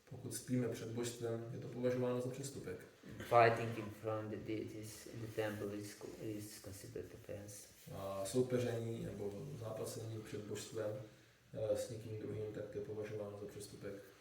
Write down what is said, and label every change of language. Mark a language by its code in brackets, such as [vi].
[cs] Pokud spíme před božstvem, je to považováno za přestupek. [en] Fighting in front of the deities in the temple is considered offense. [cs] A soupeření nebo zápasení před božstvem s někým druhým, tak to je považováno za přestupek.